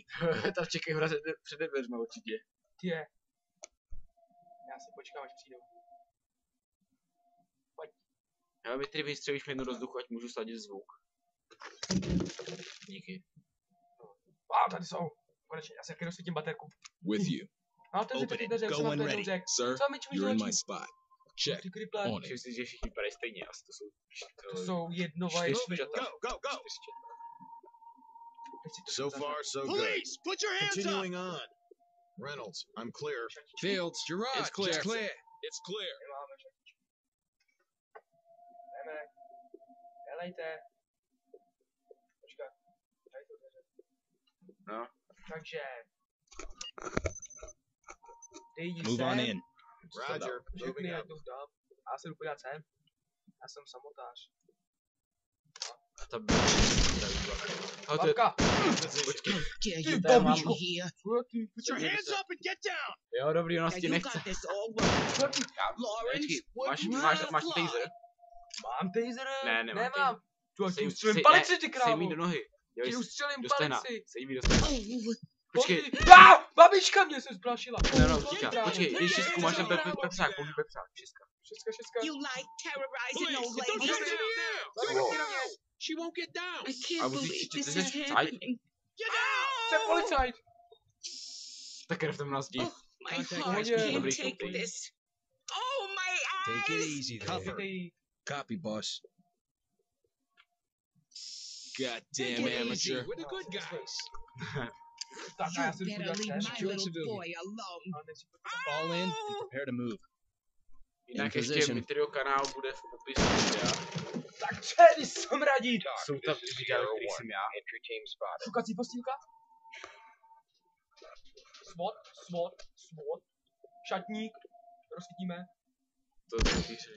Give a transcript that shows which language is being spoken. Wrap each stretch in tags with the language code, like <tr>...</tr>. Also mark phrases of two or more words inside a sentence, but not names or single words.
<cs>Tam čekají před dveřma určitě. Je. Já si počkám, až přijdou. Pojď. Já Mitry vystřelíš mi jednu do vzduchu, ať můžu sladit zvuk. Díky. Tady jsou. Konečně, já se taky rozsvítím baterku.</cs> <en>With you.</en> <cs>No, to</cs> <en>Open</en> <cs>si</cs> <en>it.</en> <cs>dveře,</cs> <en>Go</en> <cs>jsem vám</cs> <en>when</en> <cs>to</cs> <en>ready.</en> <cs>jednou řekl.</cs> <en>Sir,</en> <cs>Co mi čumíš</cs> <en>you're in</en> <cs>do</cs> <en>my</en> <cs>očí?</cs> <en>spot. Check.</en> <cs>Ty kriple.</cs> <en>On it.</en> <cs>Myslím si, že všichni vypadají stejně, asi To jsou jednovaje čtyřčata.</cs> <en>Go. So far, so good. Police, put your hands up! Continuing on. Reynolds, I'm clear. Fields, Gerard, It's clear. it's clear. It's clear.</en> <cs>Nemáme šatičku. Jdeme. Helejte. Počkat. Tady jsou dveře. No. Takže. Ty jdi</cs> <en>Move on in. Roger.</en> <cs>Všechny</cs> <en>Moving</en> <cs>jak</cs> <en>up.</en> <cs>to dám. Já se jdu podívat sem. Já jsem samotář. Ta Babka!</cs> <en>Dare</en> <cs>Ty</cs> <en>you</en> <cs>babičko.</cs> <en>come here? Put Your hands up and get down!</en> <cs>Jo, dobrý, ona</cs> <en>Now</en> <cs>tě</cs> <en>you</en> <cs>nechce.</cs> <en>got this all wrong. Lawrence,</en> <cs>Máš taser? Mám taser? Ne, nemám Nemám. Tu ať Sej- ustřelím sej- palici, ne, ty Sej mi krávo. do nohy. Ti ustřelím Do stehna. palici. Sej mi do stehna.</cs> <en>Oh,</en> <cs>Počkej. Babička mě se zplašila. No, počkej, když šestku máš ten pepřák, použij pepřák, šestka. Šestka.</cs> <en>you like terrorizing Police, old don't ladies. shoot down!</en> <cs>Babičky na mě.</cs> <en>She won't get down. I I can't was believe thinking this this is is happening. Get down!</en> <cs>Jsem policajt. Tak krev tam na zdi.</cs> <en>Oh, my Contact heart us. can't Nobody take can this. Oh, my Take it eyes! easy Cuff there. it. Copy, boss. Goddamn Take it amateur. easy. We're the good guys.</en> <cs>Tak a já se</cs> <en>You</en> <cs>jdu</cs> <en>better</en> <cs>podívat</cs> <en>leave</en> <cs>sem.</cs> <en>my Secure little civilian. boy alone. Fall in and prepare to move.</en> <cs>Jinak</cs> <en>In</en> <cs>ještě</cs> <en>position.</en> <cs>Mitryho kanál bude v popisu videa. Tak čeli smradí! Jsou tam videa, který jsem já. Šukací postýlka? Svod. Šatník. Rozsvítíme. To jsou ty hry.</cs>